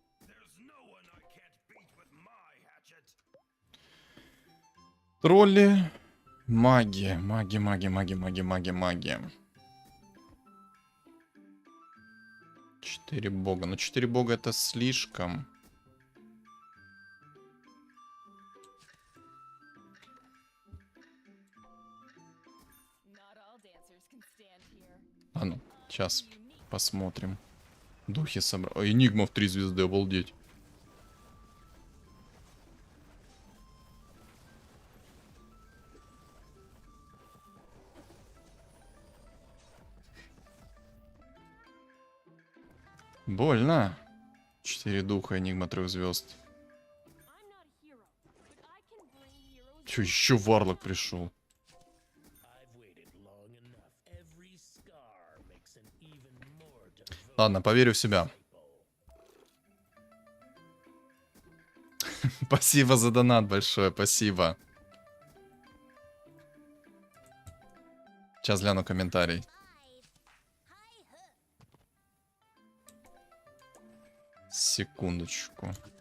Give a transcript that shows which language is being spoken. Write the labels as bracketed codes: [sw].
[en] There's no one I can't beat with my hatchet. [ru] Тролли. Маги, маги, маги, маги, маги, маги, маги. 4 бога. Ну, 4 бога это слишком. [en] Not all dancers can stand here. [ru] А ну, сейчас посмотрим. Духи собрал. А, Энигма в 3 звезды, обалдеть. Больно. 4 духа, Энигма 3 звезд. [en] I'm not a hero, but I can bring heroes. [ru] Че, еще Варлок пришел? [en] I've waited long enough. Every scar makes an even more devoted [ru] Ладно, поверю в себя. Спасибо за донат большое, спасибо. Сейчас гляну комментарий. Секундочку.